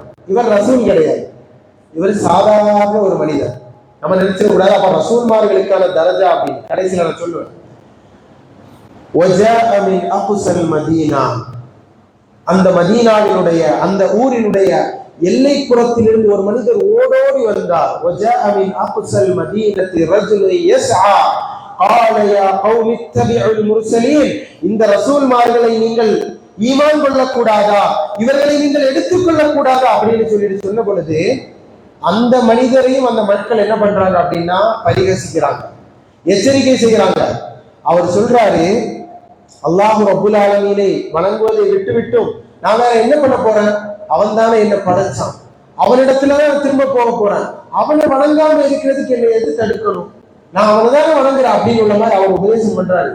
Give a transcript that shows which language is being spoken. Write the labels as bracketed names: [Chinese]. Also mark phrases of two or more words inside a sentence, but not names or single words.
[Tamil] இவர் ரசூல் கிடையாது, இவர் சாதாரண ஒரு மனிதர். நம்ம நினைச்சிட கூடாது அப்ப ரசூல்மார்களுக்கான தரஜா அப்படின்னு. கடைசியில் நான் சொல்லுவேன், அந்த மதீனாவினுடைய, அந்த ஊரினுடைய எல்லைப்புறத்திலிருந்து ஒரு மனிதர் ஓடோடி வந்தார். [Arabic] وَجَاءَ مِنْ أَقْصَى الْمَدِينَةِ رَجُلٌ يَسْعَى قَالَ يَا قَوْمِ اتَّبِعُوا الْمُرْسَلِينَ [Tamil] இந்த ரசூல்மார்களை நீங்கள் ஈமான் கொள்ளக்கூடாதா, இவர்களை நீங்கள் எடுத்துக்கொள்ளக் கூடாதா அப்படின்னு சொல்லிட்டு சொன்ன பொழுது அந்த மனிதரையும் அந்த மக்கள் என்ன பண்றாங்க அப்படின்னா பரிகசிக்கிறாங்க, எச்சரிக்கை செய்கிறாங்க. அவர் சொல்றாரு, அல்லாஹ் [Arabic] رب العالمين [Tamil] வணங்குவதை விட்டுவிட்டும் நான் வேற என்ன பண்ண போறேன், அவன் தானே என்ன படைச்சான், அவனிடத்துலதான் திரும்ப போக போறேன், அவனை வணங்காம இருக்கிறதுக்கு என்னை எது தடுக்கணும், நான் அவனை தானே வணங்குறேன் அப்படின்னு உள்ள மாதிரி அவர் உபதேசம் பண்றாரு.